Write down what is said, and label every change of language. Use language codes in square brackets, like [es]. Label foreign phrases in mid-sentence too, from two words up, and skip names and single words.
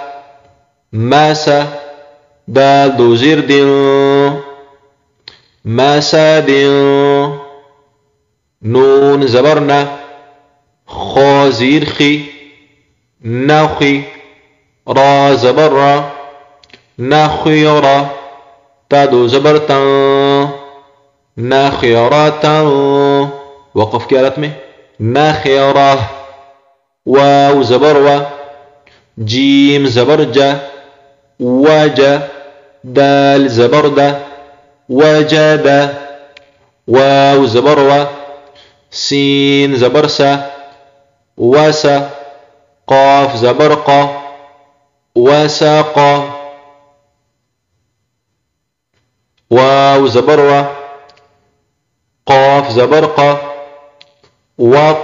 [ur] ماسا دال دو زير دين ماسا دين نون زبرنا خو زير خي نخي را زبر را نخيرا تا دو زبرتا نخيراتا وقف کی حالت میں نخيرا واو زبر جيم زبرجة وجا دال زبردة وجد واو زبروة سين زبرسة وسا قاف زبرقة وساق. واو زبر و. قاف زبر ق. وق.